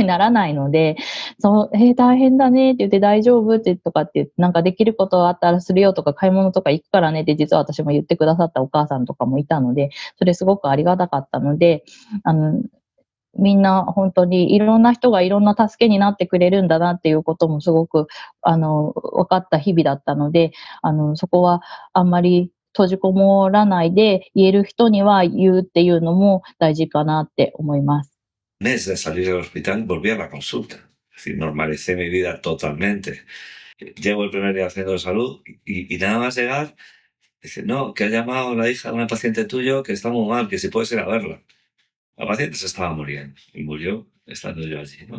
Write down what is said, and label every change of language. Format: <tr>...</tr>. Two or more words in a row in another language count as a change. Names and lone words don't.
<ja>ならないので、大変だねって言って大丈夫ってとかって言って、なんかできることあったらするよとか買い物とか行くからねって実は私も言ってくださったお母さんとかもいたので、それすごくありがたかったので、みんな本当にいろんな人がいろんな助けになってくれるんだなっていうこともすごく、分かった日々だったので、そこはあんまり閉じこもらないで言える人には言うっていうのも大事かなって思います。</ja> <es>Mes de salir del hospital volví a la consulta. Es decir, normalicé mi vida totalmente. Llevo el primer día haciendo de salud y nada más llegar, dice, no, que ha llamado la hija de una paciente tuyo que está muy mal, que si puedes ir a verla. La paciente se estaba muriendo y murió estando yo allí, ¿no?</es>